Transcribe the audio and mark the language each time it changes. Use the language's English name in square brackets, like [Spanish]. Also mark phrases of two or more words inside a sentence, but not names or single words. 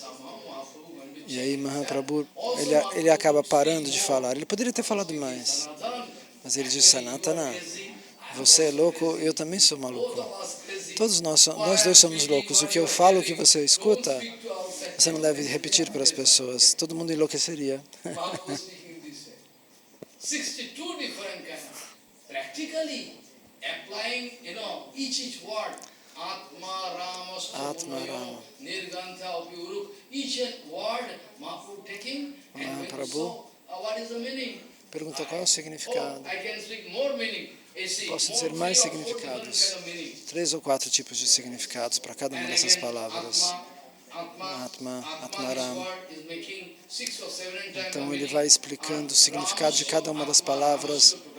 [Portuguese] E aí Mahaprabhu, ele acaba parando de falar. Ele poderia ter falado mais, mas ele diz: Sanatana, você é louco, eu também sou maluco. Todos nós dois somos loucos. O que eu falo, o que você escuta, você não deve repetir para as pessoas. Todo mundo enlouqueceria. [Sanskrit] Atma Rama. [Portuguese] Mahaprabhu pergunta qual é o significado. Posso dizer mais significados, 3 ou 4 tipos de significados para cada uma dessas palavras. [Sanskrit] Atma, Atmaram. [Portuguese] Então ele vai explicando o significado de cada uma das palavras.